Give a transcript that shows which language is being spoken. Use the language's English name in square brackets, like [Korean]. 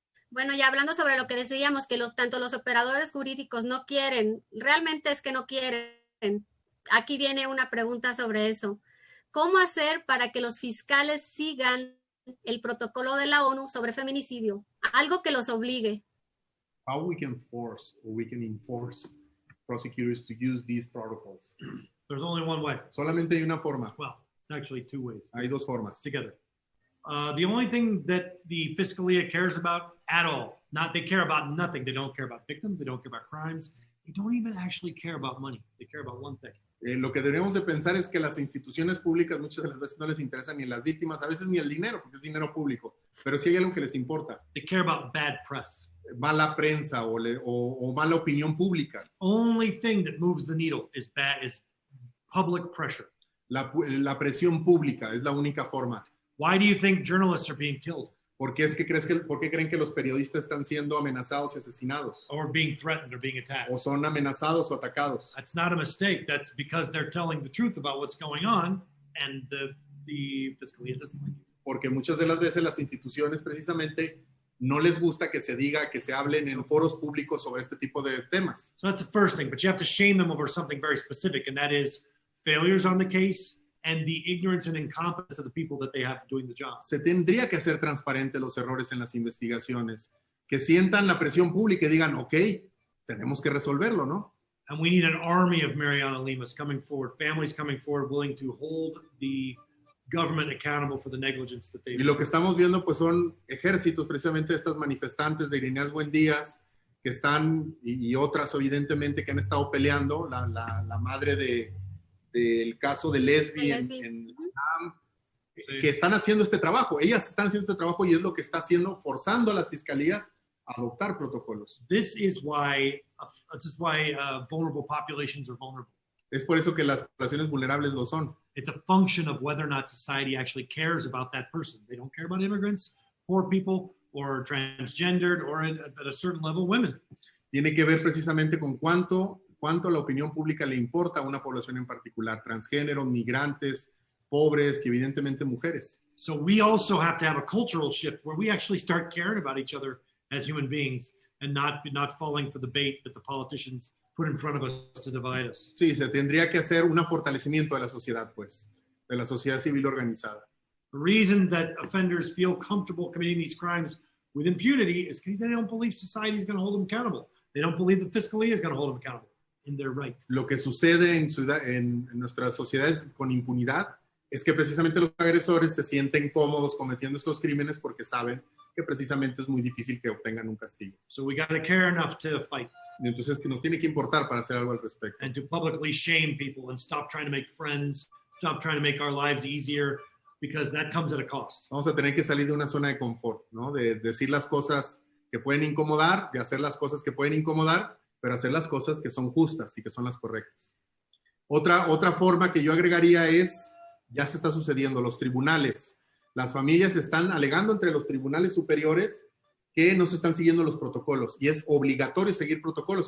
[Spanish] Bueno, ya hablando sobre lo que decíamos, que tanto los operadores jurídicos no quieren, realmente es que no quieren. Aquí viene una pregunta sobre eso. ¿Cómo hacer para que los fiscales sigan el protocolo de la ONU sobre feminicidio? Algo que los obligue. [English] How we can force or we can enforce prosecutors to use these protocols? There's only one way. [Spanish] Solamente hay una forma. [English] Well, it's actually two ways. [Spanish] Hay dos formas. [English] Together. The only thing that the Fiscalia cares about at all, they care about nothing. They don't care about victims. They don't care about crimes. They don't even actually care about money. They care about one thing. [Spanish] Lo que deberíamos de pensar es que las instituciones públicas muchas de las veces no les interesan ni las víctimas, a veces ni el dinero, porque es dinero público, pero sí hay algo que les importa. [English] They care about bad press. [Spanish] Mala prensa o mala opinión pública. [English] Only thing that moves the needle is public pressure. [Spanish] La presión pública es la única forma. [English] Why do you think journalists are being killed? [Spanish] ¿Por qué creen que los periodistas están siendo amenazados y asesinados? [English] Or being threatened or being attacked? [Spanish] O son amenazados o atacados. [English] That's not a mistake. That's because they're telling the truth about what's going on, and the Fiscalia doesn't like it. [Spanish] Porque muchas de las veces las instituciones precisamente no les gusta que se diga, que se hablen en foros públicos sobre este tipo de temas. [English] So that's the first thing, but you have to shame them over something very specific, and that is failures on the case and the ignorance and incompetence of the people that they have doing the job. [Spanish] Se tendría que hacer transparente los errores en las investigaciones, que sientan la presión pública y digan, ok, tenemos que resolverlo, ¿no? [English] And we need an army of Mariana Limas coming forward, families coming forward, willing to hold the government accountable for the negligence that they. [Spanish] Y lo que estamos viendo, pues, son ejércitos, precisamente estas manifestantes de Ireneas Buendías, que están, y otras, evidentemente, que han estado peleando, la madre del caso de Lesbi en Vietnam, sí, que están haciendo este trabajo. Ellas están haciendo este trabajo y es lo que está haciendo, forzando a las fiscalías a adoptar protocolos. [English] This is why vulnerable populations are vulnerable. [Spanish] Es por eso que las poblaciones vulnerables lo son. [English] It's a function of whether or not society actually cares about that person. They don't care about immigrants, poor people, or transgendered, or at a certain level, women. [Spanish] tiene que ver precisamente con cuánto la opinión pública le importa a una población en particular, transgénero, migrantes, pobres y evidentemente mujeres. [English] So we also have to have a cultural shift where we actually start caring about each other as human beings and not falling for the bait that the politicians put in front of us to divide us. [Spanish] Sí, se tendría que hacer un fortalecimiento de la sociedad, pues, de la sociedad civil organizada. [English] The reason that offenders feel comfortable committing these crimes with impunity is because they don't believe society is going to hold them accountable. They don't believe that Fiscalía is going to hold them accountable in their right. [Spanish] Lo que sucede en nuestras sociedades con impunidad es que precisamente los agresores se sienten cómodos cometiendo estos crímenes porque saben que precisamente es muy difícil que obtengan un castigo. [English] So we got to care enough to fight. [Spanish] Y entonces que nos tiene que importar para hacer algo al respecto. [English] And to publicly shame people and stop trying to make friends, stop trying to make our lives easier, because that comes at a cost. [Spanish] Vamos a tener que salir de una zona de confort, ¿no? De decir las cosas que pueden incomodar, de hacer las cosas que pueden incomodar, pero hacer las cosas que son justas y que son las correctas. Otra forma que yo agregaría es, ya se está sucediendo, los tribunales. Las familias están alegando entre los tribunales superiores que no se están siguiendo los protocolos y es obligatorio seguir protocolos.